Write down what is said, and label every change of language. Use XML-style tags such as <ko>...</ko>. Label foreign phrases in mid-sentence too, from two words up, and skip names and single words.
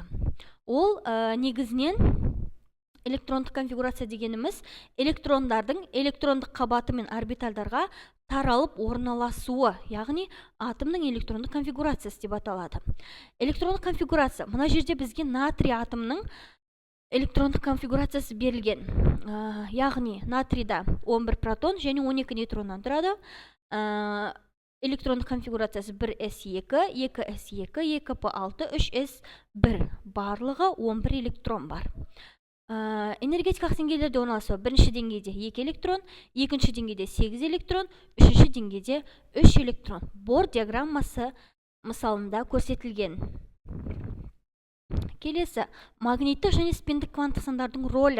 <kk>Ол негізінен электрондық конфигурация дегеніміз электрондардың электрондық қабаты мен орбитальдарға таралып орналасуы, яғни атомның электрондық конфигурациясы деп аталады. Электрондық конфигурация, мына жерде бізге натрий атомның электрондық конфигурациясы берілген. Яғни натрийда 11 протон және 12 нейтроннан тұрады. Электрондық конфигурациясы 1s2, 2s2, 2p6, 3s1. Барлығы 11 электрон бар. Энергетикалық деңгейлерде орналасуы: бірінші деңгейде 2 электрон, екінші деңгейде 8 электрон, үшінші деңгейде 3 электрон. Бор диаграммасы мысалында көрсетілген. Келесі, магниттік және спиндік кванттық сандардың рөлі.</kk>